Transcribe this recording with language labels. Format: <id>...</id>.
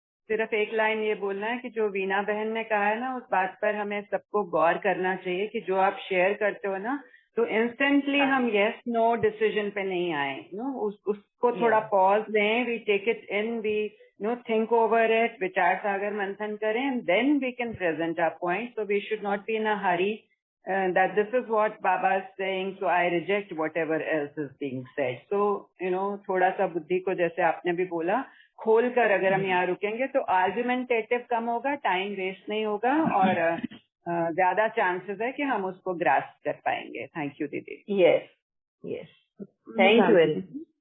<hi>सिर्फ एक लाइन ये बोलना है कि जो वीना बहन ने कहा है ना, उस बात पर हमें सबको गौर करना चाहिए कि जो आप शेयर करते हो ना, तो इंस्टेंटली हम यस नो डिसीजन पे नहीं आए। उसको थोड़ा पॉज दें,</hi> <en>we take it in, we think over it,</en> <hi>विचार सागर मंथन करें,</hi> <en>Then we can present our point. So we should not be in a hurry that this is what Baba is saying, so I reject whatever else is being said.</en> <hi>So थोड़ा सा बुद्धि को, जैसे आपने भी बोला, खोल कर अगर हम यहाँ रुकेंगे तो आर्ग्यूमेंटेटिव कम होगा, टाइम वेस्ट नहीं होगा और ज्यादा चांसेस है कि हम उसको ग्रास्प कर पाएंगे।</hi> <en>Thank you दीदी। Yes thank you very much.</en>